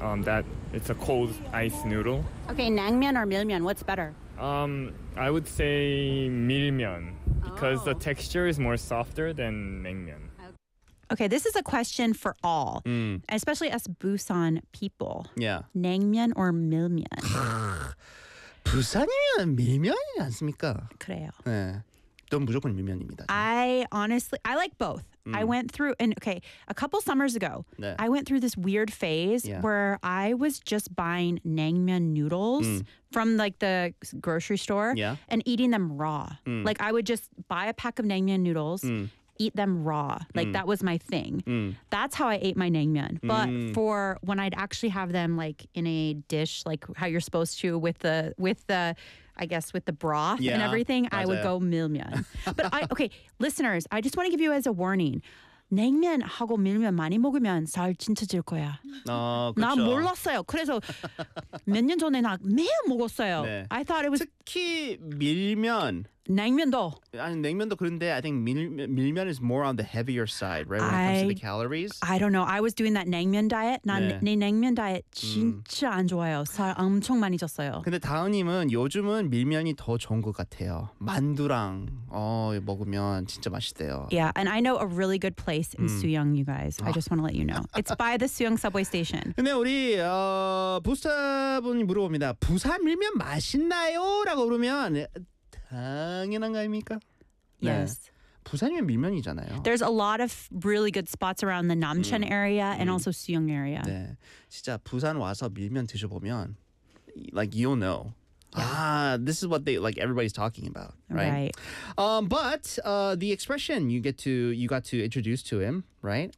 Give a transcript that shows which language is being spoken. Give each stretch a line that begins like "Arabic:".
English: That it's a cold ice noodle. Okay, 냉면 or 밀면, what's better? I would say 밀면 because the texture is more softer than 냉면. Okay, this is a question for all, especially us Busan people. Yeah.
Korean: 냉면 or 밀면? 부산이면 밀면이 않습니까? 그래요. 네. 넌 무조건 밀면입니다.
English: I honestly, I like both. I went through, and okay, a couple summers ago,
Korean: 네.
English: I went through this weird phase where I was just buying 냉면 noodles from like the grocery store and eating them raw. Like I would just buy a pack of 냉면 noodles, eat them raw. Like that was my thing. That's how I ate my 냉면. But for when I'd actually have them like in a dish, like how you're supposed to with the broth and everything,
Korean: 맞아요.
English: I would go 밀면. But listeners, I just want to give you as a warning.
Korean: 냉면하고 밀면 많이 먹으면 살 진짜 찔 거야. 나 몰랐어요. 그래서 몇 년 전에 나 매일 먹었어요. 네.
English: I thought it was
Korean: 특히 밀면. 냉면도. 아니 냉면도 그런데
English: I think 밀면 is more on the heavier side, right? When it comes to the calories. I don't know. I was doing that 냉면 diet.
Korean: 난 내 냉면 diet 진짜 안 좋아요. 살 엄청 많이 쪘어요. 근데 다은님은 요즘은 밀면이 더 좋은 것 같아요. 만두랑 먹으면 진짜 맛있대요.
English: Yeah, and I know a really good place in Suyong, you guys. I just want to let you know. It's by the Suyong subway station.
Korean: 근데 우리 부스타분이 물어봅니다. 부산 밀면 맛있나요? 라고 그러면 당연한 거 아닙니까?
English: Yes.
Korean: 네. 부산이면 밀면이잖아요.
English: There's a lot of really good spots around the Namcheon area and also Suyong area.
Korean: 네. 진짜 부산 와서 밀면 드셔보면
English: like you'll know. Yeah. This is what they like everybody's talking about, right? Right. The expression you got to introduce to him, right?